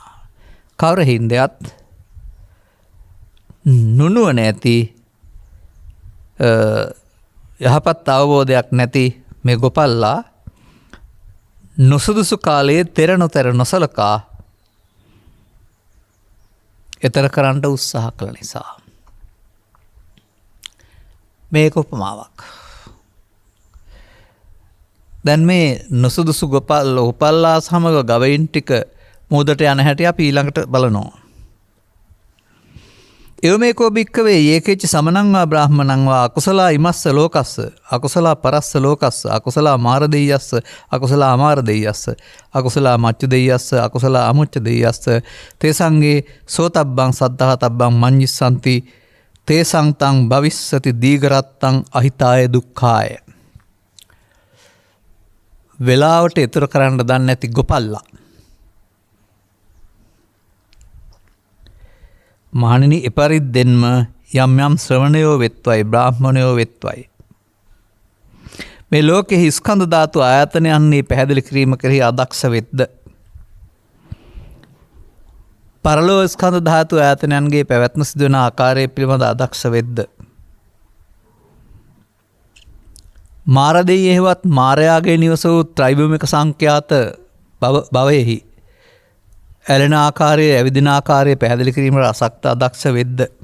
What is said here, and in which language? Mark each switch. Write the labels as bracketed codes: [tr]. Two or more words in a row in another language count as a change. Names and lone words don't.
[si] කවර හින්දයත් නුනුවන ඇති යහපත් අවබෝධයක් නැති මේ ගොපල්ලා නොසුදුසු කාලයේ තෙර නොතෙර නොසලකා එතර කරන්නට උත්සාහ කළ නිසා. මේක උපමාවක්. දැන් මේ නොසුදුසු උපල්ලා සමග ගවයින් ටික මුහුදට යන හැටි අපි ඊළඟට බලනවා. [pi] එවමේකෝ භික්කවේ ඒකේච සමනං වා බ්‍රාහ්මණං වා අකුසලා ඉමස්ස ලෝකස්ස අකුසලා පරස්ස ලෝකස්ස අකුසලා මාර දෙයස්ස අකුසලා අමාර දෙයස්ස අකුසලා මච්චු දෙයස්ස අකුසලා අමුච්ච දෙයස්ස තේසංගේ සෝතබ්බං සද්ධාතබ්බං මඤ්ඤිස්සanti තේසංතං භවිස්සති දීඝරත්තං අහිතාය දුක්ඛාය. [si] වෙලාවට ඊතර කරන්න දන්නේ නැති ගොපල්ලා මහණෙනි එපරිද්දෙන්ම යම් යම් ශ්‍රවණයෝ වෙත්වයි බ්‍රාහ්මණයෝ වෙත්වයි මේ ලෝකෙහි ස්කන්ධ ධාතු ආයතනයන්හි පැහැදිලි කිරීම කෙරෙහි අදක්ෂ වෙද්ද පරලෝක ස්කන්ධ ධාතු ආයතනයන්ගේ පැවැත්ම සිදුවන ආකාරය පිළිබඳ අදක්ෂ වෙද්ද මාරදෙයෙහිවත් මාරයාගේ නිවස වූ ත්‍රිභූමික සංඛ්‍යාත භවයෙහි ඇලෙන ආකාරයේ ඇවිදින ආකාරයේ පැහැදිලි කිරීමට අසක්ත අදක්ෂ වෙද්ද